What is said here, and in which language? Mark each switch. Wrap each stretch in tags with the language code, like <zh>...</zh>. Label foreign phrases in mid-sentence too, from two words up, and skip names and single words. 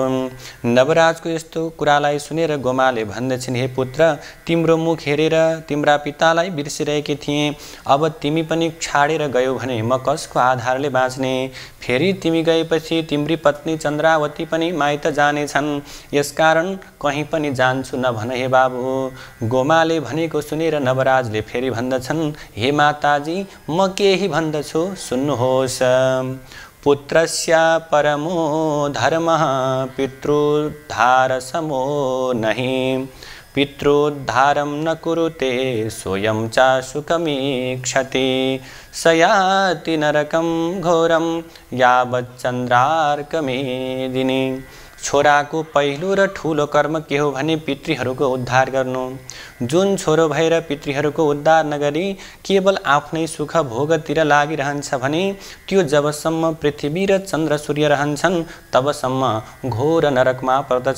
<ne>नवराजको यस्तो कुरालाई सुनेर गोमाले भन्दछन्, हे पुत्र, तिम्रो मुख हेरेर तिम्रा पितालाई बिर्सिरहेकी थिएँ, अब तिमी पनि छाडेर गयो भने म कसको आधारले बाँच्ने? फेरि तिमी गएपछि तिम्री पत्नी चन्द्रावती पनि माइत जानेछन्, यसकारण कहीँ पनि जान्छु नभन हे बाबु। गोमाले भनेको सुनेर नवराजले फेरि भन्दछन्, हे माताजी म केही भन्दछु सुन्नुहोस्।</ne> <sa>पुत्रस्य परमो धर्मः पितृद्धारसमो नहि, पितृद्धारं न कुरुते स्वयं च सुखमीक्षति, स याति नरकं घोरं यावच्चन्द्रार्कमेदिनी।</sa> <ne>छोराको पहिलो र ठुलो कर्म के हो भने पितृहरूको उद्धार गर्नु। जुन छोरो भएर पितृहरूको उद्धार नगरी केवल आफ्नै सुख भोगतिर लागिरहन्छ भने त्यो जबसम्म पृथ्वी र चन्द्र सूर्य रहन्छन् तबसम्म घोर नरकमा पर्दछ।</ne>